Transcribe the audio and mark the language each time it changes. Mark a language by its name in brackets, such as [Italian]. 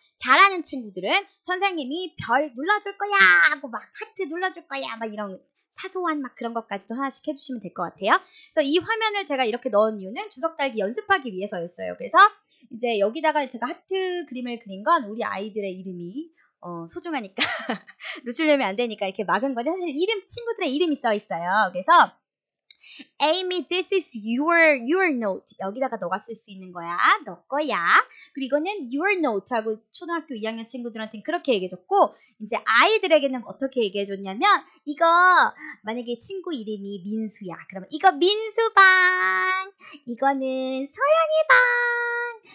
[Korean] 잘하는 친구들은 선생님이 별 눌러줄 거야 하고 막 하트 눌러줄 거야 막 이런 사소한 막 그런 것까지도 하나씩 해주시면 될 것 같아요. 그래서 이 화면을 제가 이렇게 넣은 이유는 주석 달기 연습하기 위해서였어요. 그래서 이제 여기다가 제가 하트 그림을 그린 건 우리 아이들의 이름이 소중하니까 노출되면 안 되니까 이렇게 막은 건데 사실 친구들의 이름이 써 있어요. 그래서 [English] Amy, this is your note. [Korean] 여기다가 너가 쓸 수 있는 거야. 너 거야. 그리고 이거는 [English] your note [Korean] 하고 초등학교 2학년 친구들한테는 그렇게 얘기해줬고 이제 아이들에게는 어떻게 얘기해줬냐면 이거 만약에 친구 이름이 민수야. 그러면 이거 민수 방. 이거는 서연이 방.